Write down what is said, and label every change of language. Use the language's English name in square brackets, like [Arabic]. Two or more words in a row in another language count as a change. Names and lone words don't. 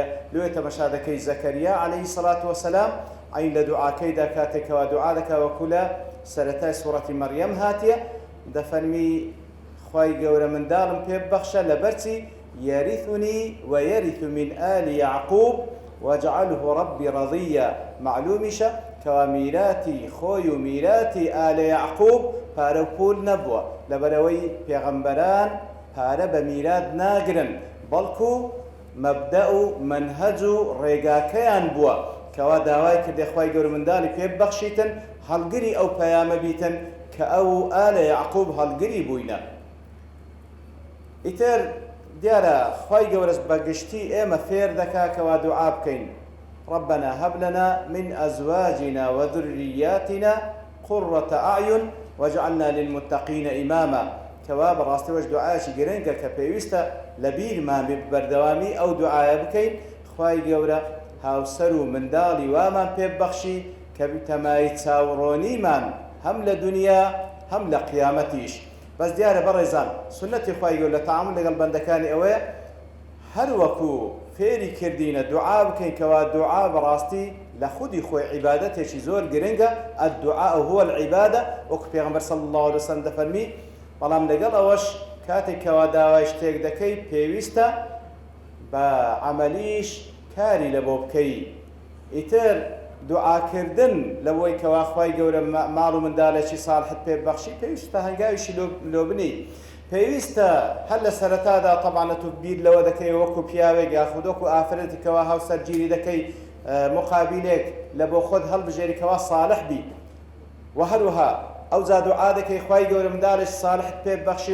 [Central Kurdish] لێ تەماشا دەکەی زەکەریا [Arabic] عەلەیهی السەڵات وەسەلام [Central Kurdish] عین لە دوعاکەیدا کاتێکەوە دوعا دەکا وەکو لە سەرەتای سوڕەتی مەریەم هاتیە دەفەرمی خوای گەورە منداڵم پێ ببەخشە لەبەرچی [Arabic] یەریثنی وەیەریث من ئالی یعقوب واجعله ربي رضيا. [Central Kurdish] معلومیشە کەوا میراتی خۆی و میراتی ئالە یعقوب پارە و پول نەبووە، لەبەرەوەی پێغەمبەران پارە بە میرات ناگرن بەڵکو مەبدە و منهەج و ڕێگاکەیان بووە کەوا داوای کردێ خوای گەورە منداڵی پێ ببەخشیتن هەڵگری ئەو پەیامە بیتن کە ئەو ئالە یعقوب هەڵگری بووینە. ئیتر دیارە خوای گەورە بەگشتی ئێمە فێر دەکا کەوا دوعا بکەین [Arabic] ربنا هب لنا من أزواجنا وذرياتنا قرة أعين واجعلنا للمتقين إماما. [Central Kurdish] کەوا بەڕاستی وەش دوعایەکی گرنگە کە پێویستە لە بیرمان بەردەوامی ئەو دوعایە بکەین خوای گەورە هاوسەر و منداڵی وامان پێ ببەخشی کە تەمای چاوڕۆنیمان هەم لە دنیا هەم لە قیامەتیش. بەس دیارە بەڕێزان سنەتی خوای گەورە لە تەعامل لەگەڵ بەندەکانی ئەوەیە هەر وەکو فێری کردینە دوعا بکەین کەوا دوعا بەڕاستی لە خودی خۆی عیبادەتێکی زۆر گرنگە. [Arabic] الدعاء هو العیبادە [Central Kurdish] وەکو پێغەمبەر [Arabic] صلی الله عليه وسلم دەفەرمی. [Central Kurdish] بەڵام لەگەڵ ئەوەش کاتێکەوە داوای شتێک دەکەی پێویستە بە عەمەلیش کاری لە بۆ بکەی. ئیتر دوعاکردن لەوەی کەوا خوای گەورە ماڵ و منداڵێکی ساڵحت پێ بەخشی پێویستە هەنگاویشی لۆ بنی پێویستە هەر لە سەرەتادا تەبعاً تو بیر لەوە دەکەی وەکو پیاوێک یاخود وەکو ئافرەتی کەوا هاوسەرگیری دەکەی مقابلێک لە بۆ خۆت هەڵبژێری کەوا ساڵح بی و هەروەها ئەوجا دوعا دەکەی خوای گەورە منداڵێکی ساڵحت پێ بەخشی